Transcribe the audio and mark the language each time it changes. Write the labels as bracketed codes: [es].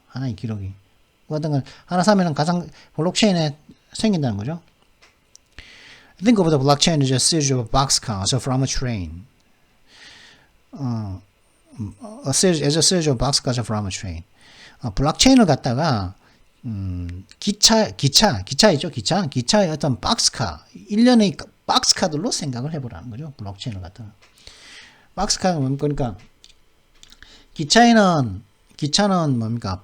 [ko] 하나의 기록이 어떤 걸 하나 사면은 가상 블록체인에 생긴다는 거죠. [en] Think of the blockchain as a series of boxcars from a train. As a series of boxcars from a train. [ko] 블록체인을 갖다가 기차이죠. 기차의 어떤 박스카, 일련의 박스카들로 생각을 해보라는 거죠. 블록체인을 갖다가. 박스카가 뭡니까? 그러니까 기차는 뭡니까?